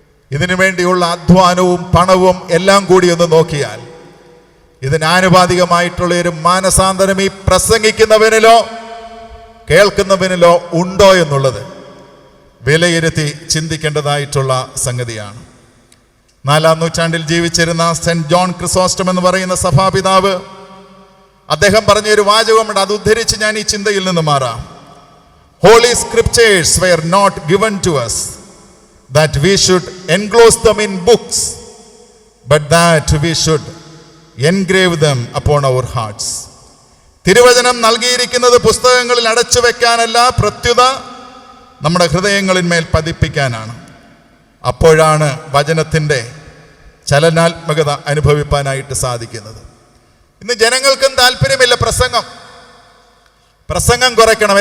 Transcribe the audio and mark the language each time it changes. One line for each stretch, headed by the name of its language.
Malayalam: ഇതിനു വേണ്ടിയുള്ള അധ്വാനവും പണവും എല്ലാം കൂടി ഒന്ന് നോക്കിയാൽ ഇതിനാനുപാതികമായിട്ടുള്ള ഒരു മാനസാന്തരം ഈ പ്രസംഗിക്കുന്നവനിലോ കേൾക്കുന്നവനിലോ ഉണ്ടോ എന്നുള്ളത് വിലയിരുത്തി ചിന്തിക്കേണ്ടതായിട്ടുള്ള സംഗതിയാണ്. 4-ാം നൂറ്റാണ്ടിൽ ജീവിച്ചിരുന്ന സെന്റ് ജോൺ ക്രിസോസ്റ്റം എന്ന് പറയുന്ന സഭാപിതാവ്, അദ്ദേഹം പറഞ്ഞൊരു വാചകമുണ്ട്, അത് ഉദ്ധരിച്ച് ഞാൻ ഈ ചിന്തയിൽ നിന്ന് മാറാം.
English: Holy scriptures were not given to us that we should enclose them in books, but that we should engrave them upon our hearts.
Malayalam: തിരുവചനം നൽകിയിരിക്കുന്നത് പുസ്തകങ്ങളിൽ അടച്ചു വെക്കാനല്ല, പ്രത്യുത നമ്മുടെ ഹൃദയങ്ങളിന്മേൽ പതിപ്പിക്കാനാണ്. അപ്പോഴാണ് വചനത്തിൻ്റെ ചലനാത്മകത അനുഭവിപ്പാനായിട്ട് സാധിക്കുന്നത്. ഇന്ന് ജനങ്ങൾക്കും താല്പര്യമില്ല പ്രസംഗം കുറയ്ക്കണം.